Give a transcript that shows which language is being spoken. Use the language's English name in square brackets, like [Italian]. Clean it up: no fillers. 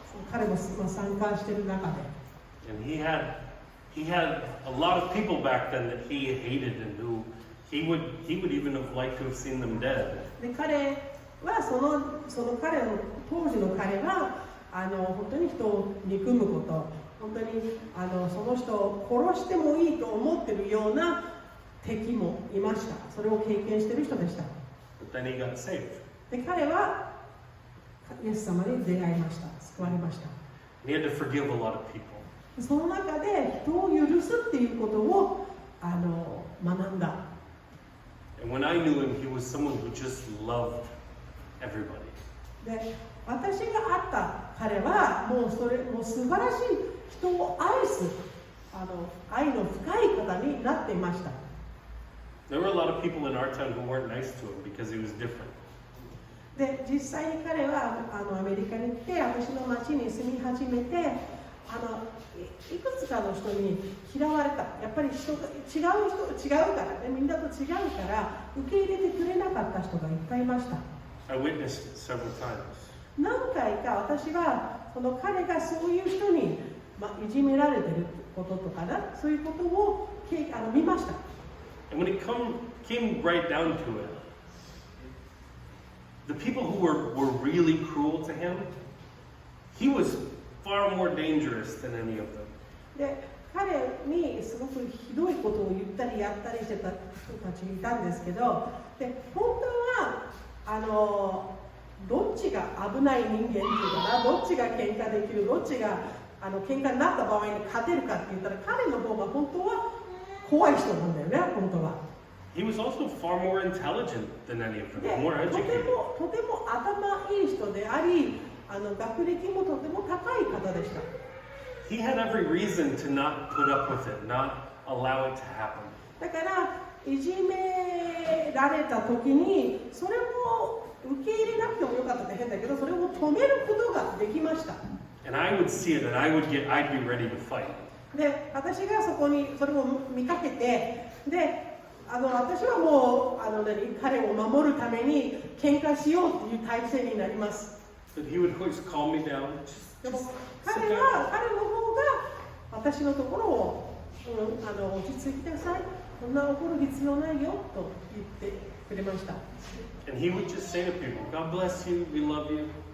[Japanese] 彼も参加している中で。 [English] And he had a lot of people back then that he hated and who he would even have liked to have seen them dead. [Japanese] で彼はその彼の当時の彼は本当に人を憎むこと、本当にその人を殺してもいいと思っているような敵もいました。それを経験している人でした。 [English] But then he got saved. [Japanese] で彼はイエス様に出会いました。救われました。 [English] And he had to forgive a lot of people. [Japanese] その中で人を許すっていうことを学んだ。 [English] And when I knew him, he was someone who just loved everybody. [Japanese] で私が会った彼はもう素晴らしい人を愛す愛の深い方になっていました。 [English] There were a lot of people in our town who weren't nice to him because he was different. [Japanese] で実際に彼はアメリカに来て私の町に住み始めていくつかの人に嫌われた。やっぱり人が違うからね、みんなと違うから受け入れてくれなかった人がいっぱいいました。 [English] I witnessed it several times. [Japanese] 何回か私は彼がそういう人に、いじめられてることとかな、そういうことを見ました。 [English] And when it came right down to it, the people who were really cruel to him, he was far more dangerous than any of them. [Japanese] で彼にすごくひどいことを言ったりやったりしてた人たちいたんですけど、で本当はどっちが危ない人間っていうかな、どっちが喧嘩できる、どっちが喧嘩になった場合に勝てるかって言ったら彼の方が本当は怖い人なんだよね、本当は。 [English] He was also far more intelligent than any of them, [Japanese] で [English] more [Japanese] とて [English] educated. [Japanese] も頭いい人であり、学歴もとても高い方でした。 [English] He had every reason to not put up with it, not allow it to happen. [Japanese] だからいじめられた時にそれを受け入れなくてもよかったって変だけど、それを止めることができました。 [English] And I would see it and I'd be ready to fight. [Japanese] で、私がそこにそれを見かけて、で、私はもう彼を守るために喧嘩しようっていう体制になります。 [English] But he would always calm me down. [Japanese] でも [English] Just [Japanese] 彼 [English] sit down. [Japanese] の方が私のところを、落ち着いてください、こんな怒る必要ないよと言ってくれました。 [English] And he would just say to people, God bless you, we love you.